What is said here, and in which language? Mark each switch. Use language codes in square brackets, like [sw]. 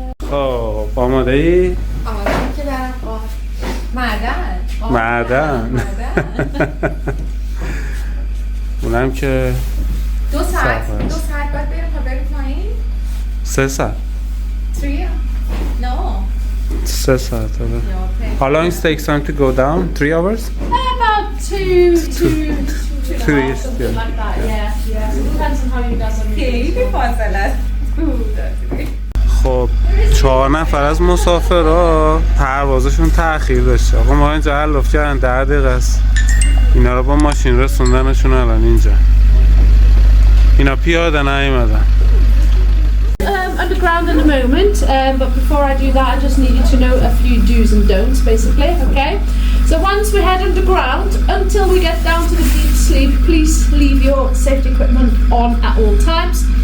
[fa] خب آماده ای؟ آماده که برم معدن. معدن. اونم که 2 ساعت باید بریم تا بریم پایین؟ 3 ساعت [en] 3 No [fa] 3 ساعت [en] How long it takes time to go down? 3 hours? About two and a half, years, something yeah. like that. Yeah. So it depends on how you guys are moving. [fa] خیلی فاصله است. خب 4 نفر از مسافرها پروازشون تأخیر داشته. آقا ما اینجا حلف کردن 10 دقیقه است. اینا رو با ماشین رسوندنشون الان اینجا. اینا پیاده نیومدن. [en] Underground in a moment, but before I do that, I just need you to know a few do's and don'ts, basically. Okay. So once we head underground, until we get down to the deep sleep, please leave your safety equipment on at all times.